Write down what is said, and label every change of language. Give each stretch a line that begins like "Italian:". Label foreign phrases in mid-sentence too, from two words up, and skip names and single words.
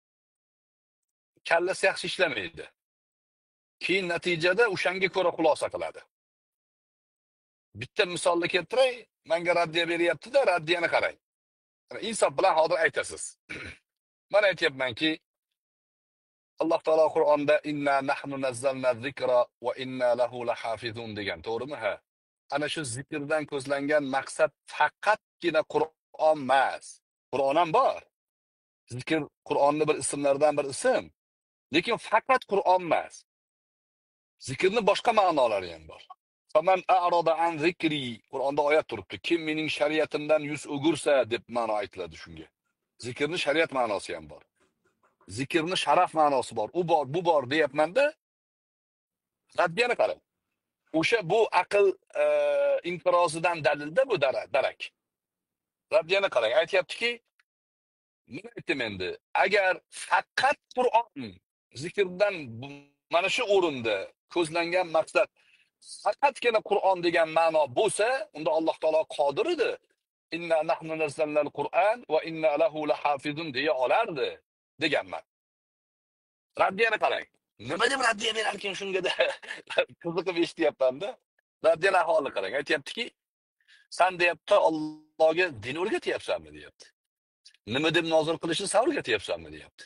Uzbek: Kallasi yaxshi ishlamaydi. Keyin natijada o'shanga ko'ra xulosa qiladi. Bitta misolni keltiray, menga raddiya beryapti-da, raddiyani qarang. Insof bilan hozir aytasiz. Men aytayapmanki, Alloh taolo Qur'onda
Arabic: إنا نحن نزلنا الذكر وإنا له لحافظون
Uzbek: degan, to'g'rimi? Ha. Ana shu zikrdan ko'zlangan maqsad faqatgina Qur'on emas. Qur'on ham bor. Zikr Qur'onning bir ismlaridan bir ism. Lekin faqat Qur'on emas. Zikrning boshqa ma'nolari ham bor.
Arabic: فمن أعرض عن ذكري,
Uzbek: Qur'onda oyat turibdi. Kim mening shariatimdan yuz o'girsa deb ma'no aytiladi shunga. Zikrning shariat ma'nosi ham bor. Zikrning sharaf ma'nosi bor. U bor, bu bor deyapman-da. Raddiyani qarang. O'sha bu aql inqirozidan dalilda bu darak. Raddiyani qarang, aytayaptiki, men aytdim endi, agar faqat Qur'on zikrdan mana shu o'rinda ko'zlangan maqsad faqatgina Qur'on degan ma'no bo'lsa, unda Alloh taolo qodir edi.
Arabic: إنا نحن نزلنا القرآن وإنا له لحافظون
Uzbek: deya olardi deganman. Raddiyani qarang. Nima deb raddiya berar ekan shunga da qiziqib eshityapman-da. Raddiyani ahvolini qarang. Aytayaptiki, sen deyapti Allohga din o'rgatyapsanmi deyapti. Nima deb nozil qilishni sen o'rgatyapsanmi deyapti.